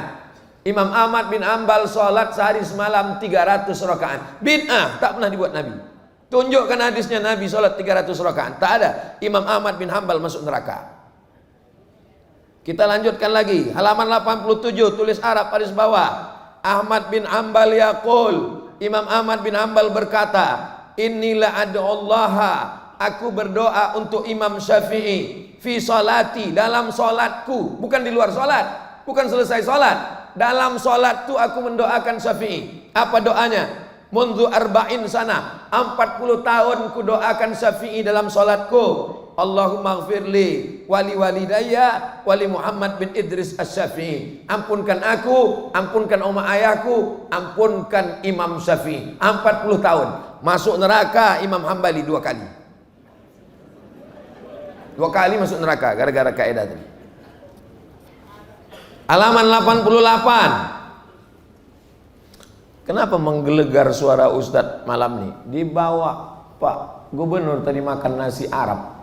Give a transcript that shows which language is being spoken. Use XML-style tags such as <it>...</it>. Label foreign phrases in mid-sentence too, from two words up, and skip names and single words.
<id>Imam Ahmad bin Hanbal salat sehari semalam 300 rakaat. Bid'ah, tak pernah dibuat Nabi. Tunjukkan hadisnya Nabi salat 300 rakaat. Tak ada. Imam Ahmad bin Hanbal masuk neraka. Kita lanjutkan lagi. Halaman 87, tulis Arab baris bawah. Ahmad bin Hanbal yaqul, Imam Ahmad bin Hanbal berkata,</id> <ar>إني لأدعو الله</ar> <id>aku berdoa untuk Imam Syafi'i</id> <ar>في صلاتي,</ar> <id>dalam solatku, bukan di luar solat, bukan selesai solat, dalam solatku aku mendoakan Syafi'i. Apa doanya?</id> <ar>منذ أربعين سنة,</ar> <id>40 tahun ku doakan Syafi'i dalam solatku.</id> <ar>اللهم اغفر لي ولي والديّ ولي محمد بن إدريس الشافعي.</ar> <id>Ampunkan aku, ampunkan umat ayahku, ampunkan Imam Syafi'i. 40 tahun. Masuk neraka Imam Hambali 2 kali. 2 kali masuk neraka gara-gara kaidah tadi. Halaman 88. Kenapa menggelegar suara Ustadz malam nih? Dibawa Pak Gubernur tadi makan nasi Arab.</id>